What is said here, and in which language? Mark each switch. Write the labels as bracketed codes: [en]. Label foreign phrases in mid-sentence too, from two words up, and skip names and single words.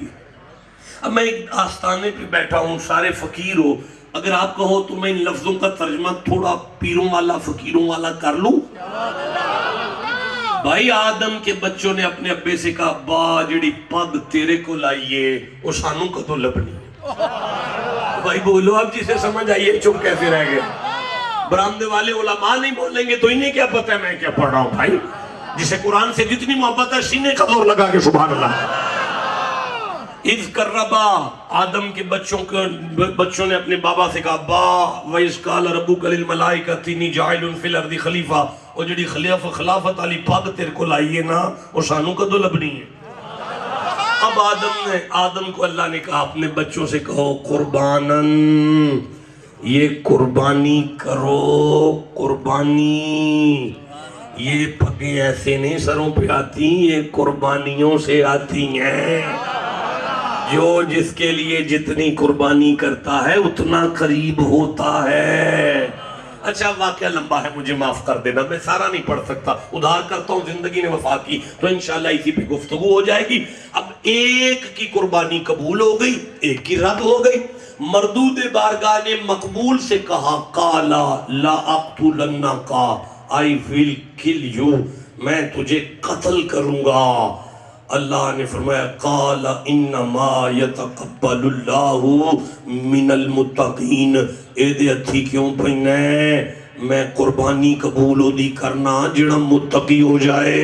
[ur] اب میں ایک آستانے پہ بیٹھا ہوں، سارے فقیر ہو، اگر آپ کہو تو میں ان لفظوں کا ترجمہ تھوڑا پیروں والا فقیروں والا کر لوں۔ بھائی آدم کے بچوں نے اپنے ابے سے کہا ابا [pa] جڑی پگ تیرے کو لائیے وہ سانوں کدوں لبنی ہے؟ [ur] بھائی بولو اب جسے سمجھ آئیے، چپ کیسے رہ گئے؟ برامدے والے علماء نہیں بولیں گے تو انہیں کیا پتہ ہے میں کیا پڑھ رہا ہوں؟ بھائی جسے قرآن سے جتنی محبت ہے سینے کا زور لگا کے [ar] سبحان اللہ۔ [pa] اذ قربا، [ur] آدم کے بچوں نے اپنے بابا سے کہا ابا [ar] وَإِذْ قَالَ رَبُّكَ لِلْمَلَائِكَةِ إِنِّي جَاعِلٌ فِي الْأَرْضِ خلیفہ، [pa] وہ جڑی خلافت علی پاگ تیرے کو لائیے نا وہ سانوں کدوں لبنی ہے؟ [ur] اب آدم کو اللہ نے کہا اپنے بچوں سے کہو قرباناً، یہ قربانی کرو، قربانی، یہ پگیں ایسے نہیں سروں پہ آتی، یہ قربانیوں سے آتی ہیں۔ جو جس کے لیے جتنی قربانی کرتا ہے اتنا قریب ہوتا ہے۔ اچھا واقعہ لمبا ہے، مجھے معاف کر دینا، میں سارا نہیں پڑھ سکتا، ادھار کرتا ہوں زندگی نے وفا کی تو انشاءاللہ اسی پہ گفتگو ہو جائے گی۔ اب ایک کی قربانی قبول ہو گئی، ایک کی رد ہو گئی۔ مردود بارگاہ نے مقبول سے کہا [ar] قالا لا اقتلنک، [en] I will kill you، [ur] میں تجھے قتل کروں گا۔ اللہ نے فرمایا [ar] قال انما یتقبل اللہ من المتقین، [pa] اے دے اتھی کیوں پہنے، میں قربانی قبول ہو دی کرنا جڑا متقی ہو جائے۔